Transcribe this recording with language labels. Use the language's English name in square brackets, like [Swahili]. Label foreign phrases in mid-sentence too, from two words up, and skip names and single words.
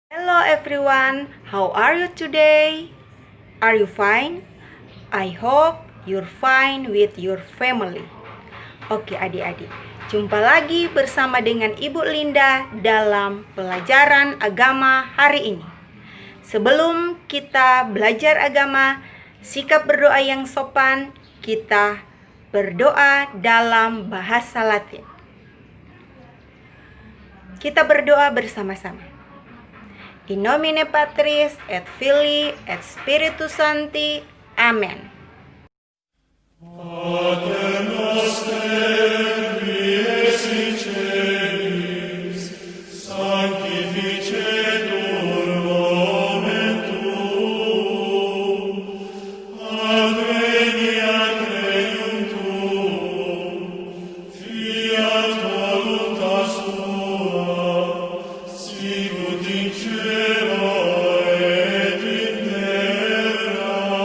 [English] Hello everyone, how are you today? Are you fine? I hope you're fine with your family. [Indonesian] Oke adik-adik, jumpa lagi bersama dengan Ibu Linda dalam pelajaran agama hari ini. Sebelum kita belajar agama, sikap berdoa yang sopan, kita berdoa dalam bahasa Latin. Kita berdoa bersama-sama. [Latin] In nomine Patris et Filii et Spiritus Sancti. Amen. Pater noster, qui es in celis, sanctificetur nomen tuum, adveniat regnum tuum, fiat voluntas tua, sicut in cielo et in terra.